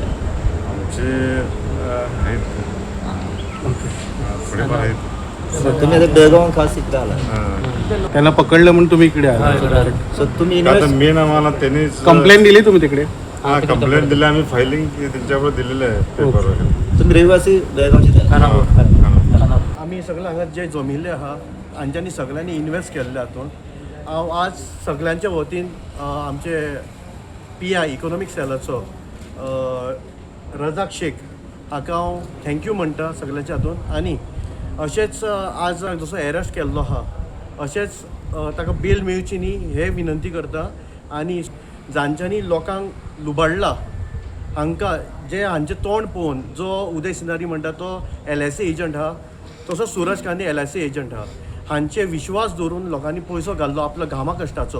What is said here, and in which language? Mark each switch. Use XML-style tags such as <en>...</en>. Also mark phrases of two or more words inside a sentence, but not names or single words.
<mr>आमचे आहेत थोडेफार आहेत. तुम्ही आता बेळगाव खास इकडे आला, त्यांना पकडलं म्हणून तुम्ही इकडे आला. सो तुम्ही आता मेन आम्हाला त्यांनीच कंप्लेंट दिली तुम्ही तिकडे? हा कंप्लेंट दिली आम्ही फायलिंग त्यांच्यावर दिलेलं आहे पेपरवर. तुम्ही रहिवासी बेळगावचे?</mr> <kok>आमी सगळे हांगा जे जमिल्ले आहा हांच्यांनी सगळ्यांनी इन्वेस्ट केल्ले हातून हांव आज सगळ्यांच्या वतीन आमचे PI इकॉनॉमिक सेलाचो रजाक शेख हाका हांव थँक्यू म्हणटा सगळ्यांच्या हातून आनी अशेंच आज जसो अरेस्ट केल्लो आहा अशेंच ताका बेल मेळची न्ही हे विनंती करता आनी जांच्यांनी लोकांक लुबाडला हांकां जे हांचें तोंड पळोवन जो उदय सिनारी म्हणटा तो</kok> <en>LIC agent</en> <kok>आहा तसो सूरज कांदे</kok> <en>LIC agent</en> <kok>आहा हांचे विश्वास दवरून लोकांनी पयसो घाल्लो आपलो घामा कश्टाचो.</kok>